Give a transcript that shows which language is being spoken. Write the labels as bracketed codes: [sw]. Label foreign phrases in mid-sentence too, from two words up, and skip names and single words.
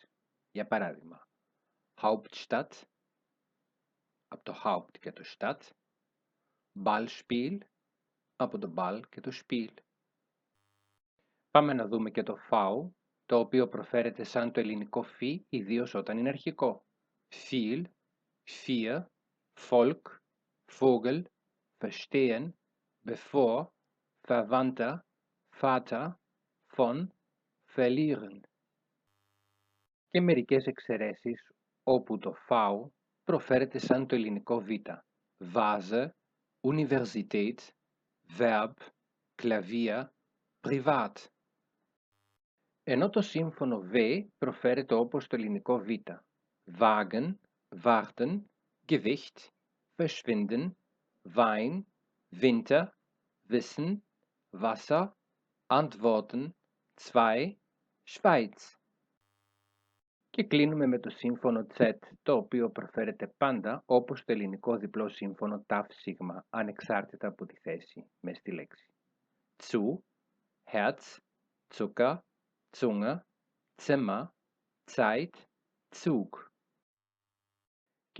[el] Για παράδειγμα, Hauptstadt, από το Haupt και το Stadt, Ballspiel, από το Ball και το Spiel. Πάμε να δούμε και το φάου, το οποίο προφέρεται σαν το ελληνικό φι, ιδίως όταν είναι αρχικό. [de] Viel, vier, Volk, Vogel, verstehen, bevor, Verwandter, Vater, von, verlieren. [el] Και μερικές εξαιρέσεις, όπου το φάου προφέρεται σαν το ελληνικό β. [de] Vase, Universität, Verb, Klavier, Privat. [el] Ενώ το σύμφωνο β προφέρεται όπως το ελληνικό β. [de] Wagen, warten, Gewicht, verschwinden, Wein, Winter, wissen, Wasser, antworten, zwei, Schweiz. [el] Και κλείνουμε με το σύμφωνο Z, το οποίο προφέρεται πάντα όπως το ελληνικό διπλό σύμφωνο ταφ σίγμα, ανεξάρτητα από τη θέση μες στη λέξη. [de] Zu, Herz, Zucker, Zunge, Zimmer, Zeit, Zug.